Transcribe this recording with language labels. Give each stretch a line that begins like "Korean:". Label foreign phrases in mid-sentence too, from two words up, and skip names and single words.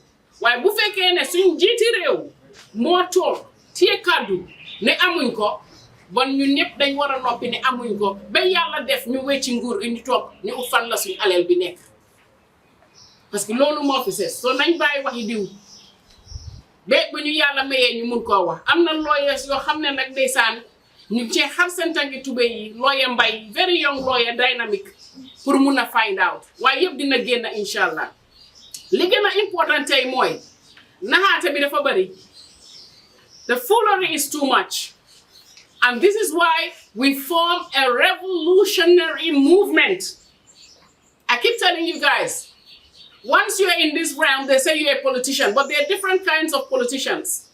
Wolof: Waaye bu fekkee ne suñ njiiti réew moo toog téye kàddu ne amuñ ko bon ñun ñëpp dañ war a noppi ne amuñ ko ba yàlla def ñu wecci nguur indi toog ñu ufan la suñ aleel bi nekk.
French: Parce que
Wolof: loolu moo fi ses so nañ bàyyi waxi diw ba bu ñu yàlla mayee ñu mun koo wax am na lawyers yoo xam ne nag ndeysaan ñu cee xar seen tànki tubéy yi lawyer Mbay
English: very young lawyer
Wolof: dynamic pour mun a
English: find out
Wolof: waaye yëpp dina génn
Arabic: إن شاء الله
Wolof: li gën a important tey mooy naxaate bi dafa bari
English: the foolery is too much and this is why we form a revolutionary movement. I keep telling you guys, once you're in this realm, they say you're a politician, but there are different kinds of politicians.